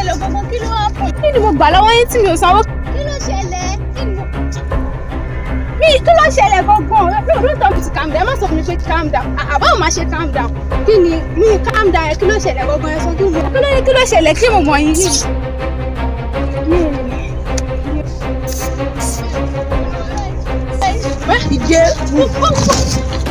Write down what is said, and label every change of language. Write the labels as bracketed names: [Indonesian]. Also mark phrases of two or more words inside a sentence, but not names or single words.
[Yoruba] ọmọ kí ló wá fún? Kí ni mo gbà lọ́wọ́ yín tí mi ò sanwó? Kí ló ṣẹlẹ̀? Kí ló ṣẹlẹ̀ gangan? [English] No, don't tell me to calm down. [Yoruba] Ẹ má sọ fún mi pé [English] calm down. [Yoruba] Báwo máa ṣe [English] calm down? [Yoruba] Kí ni [English] calm down [Yoruba] ẹ kí ló ṣẹlẹ̀ gangan ẹ sọ kí ló ṣẹlẹ̀ kí mo mọ̀ yín yìí? Ìjẹ́